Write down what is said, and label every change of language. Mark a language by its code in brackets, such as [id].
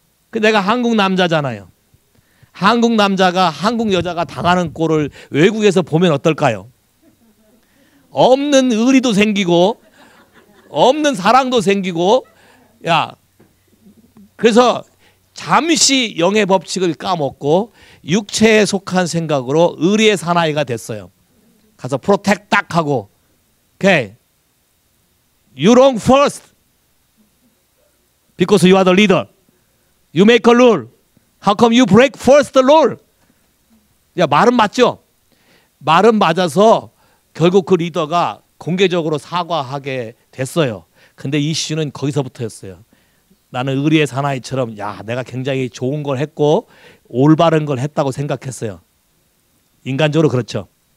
[ko] 그 내가 한국 남자잖아요. 한국 남자가 한국 여자가 당하는 꼴을 외국에서 보면 어떨까요? 없는 의리도 생기고 없는 사랑도 생기고 야 그래서 잠시 영의 법칙을 까먹고 육체에 속한 생각으로 의리의 사나이가 됐어요. 가서 프로텍 딱 하고 오케이 [en] You wrong first because you are the leader. You make a rule. How come you break first the rule? [ko] 야, 말은 맞죠? 말은 맞아서 결국 그 리더가 공개적으로 사과하게 됐어요. 근데 이슈는 거기서부터였어요. 나는 의리의 사나이처럼 야, 내가 굉장히 좋은 걸 했고 올바른 걸 했다고 생각했어요. 인간적으로 그렇죠.